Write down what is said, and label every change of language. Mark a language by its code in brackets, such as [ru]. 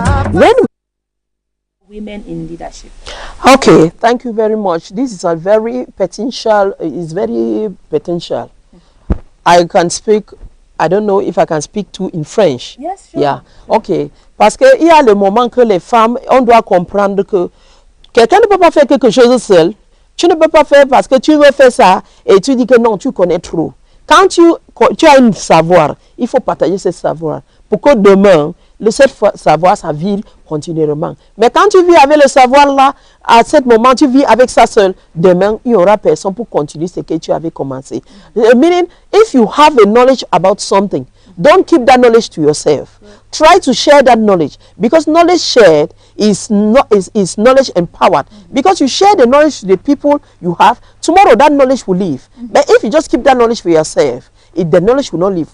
[en] When Women in leadership. Okay, thank you very much. This is a very potential. It's very potential. I can speak. I don't know if I can speak too in French. Yes, sure. Yeah. Okay. [fr] Parce que il y a le moment que les femmes, on doit comprendre que quelqu'un ne peut pas faire quelque chose seul. Tu ne peux pas faire parce que tu veux faire ça et tu dis que non, tu connais trop. Quand tu as un savoir, il faut partager ce savoir pour que demain, ce savoir, ça vire continuellement. Mais quand tu vis avec le savoir là, à ce moment, tu vis avec ça seul, demain, il n'y aura personne pour continuer ce que tu avais commencé. [en] Meaning, if you have a knowledge about something, don't keep that knowledge to yourself. Try to share that knowledge, because knowledge shared is knowledge empowered. Because you share the knowledge to the people you have, tomorrow that knowledge will leave. But if you just keep that knowledge for yourself, the knowledge will not live.